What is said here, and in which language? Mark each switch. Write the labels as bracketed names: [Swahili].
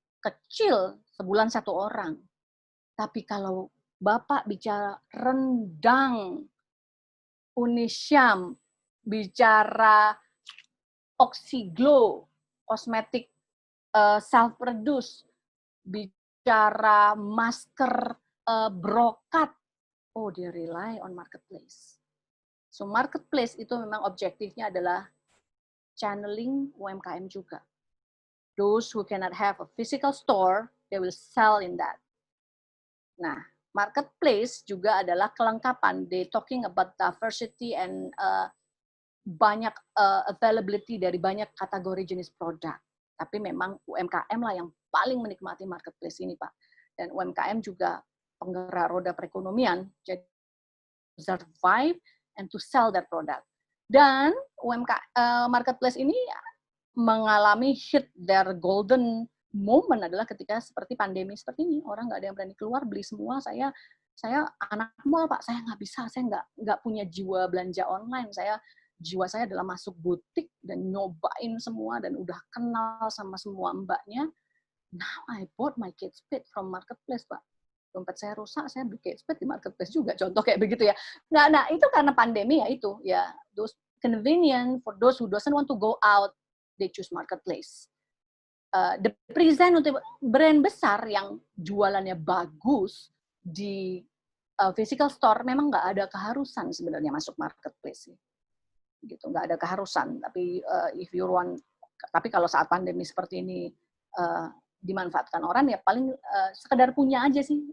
[Indonesian] Kecil, sebulan 1 orang. Tapi kalau Bapak bicara rendang, Unisyam, bicara Oxiglow, kosmetik self-produce, bicara masker brokat, oh dia rely on marketplace. So marketplace itu memang objektifnya adalah channeling UMKM juga. [English] Those who cannot have a physical store, they will sell in that. [Indonesian] Nah, marketplace juga adalah kelengkapan. [English] They talking about diversity and banyak availability [Indonesian] dari banyak kategori jenis produk. Tapi memang UMKM lah yang paling menikmati marketplace ini, Pak. Dan UMKM juga penggerak roda perekonomian, jadi [English] survive and to sell that product. [Indonesian] Dan marketplace ini mengalami [English] hit their golden moment [Indonesian] adalah ketika seperti pandemi seperti ini. Orang nggak ada yang berani keluar, beli semua, saya saya anak mall Pak, saya nggak bisa, saya nggak punya jiwa belanja online, jiwa saya adalah masuk butik dan nyobain semua dan udah kenal sama semua mbaknya. [English] Now I bought my Kate Spade from marketplace [Indonesian] Pak. Dompet saya rusak, saya beli Kate Spade di marketplace juga, contoh kayak begitu ya. Nah itu karena pandemi ya itu ya, [English] those convenient for those who doesn't want to go out, they choose marketplace. The present [Indonesian] untuk brand besar yang jualannya bagus di physical store memang nggak ada keharusan sebenarnya masuk marketplace gitu, nggak ada keharusan. Tapi tapi kalau saat pandemi seperti ini dimanfaatkan orang ya paling sekedar punya aja sih.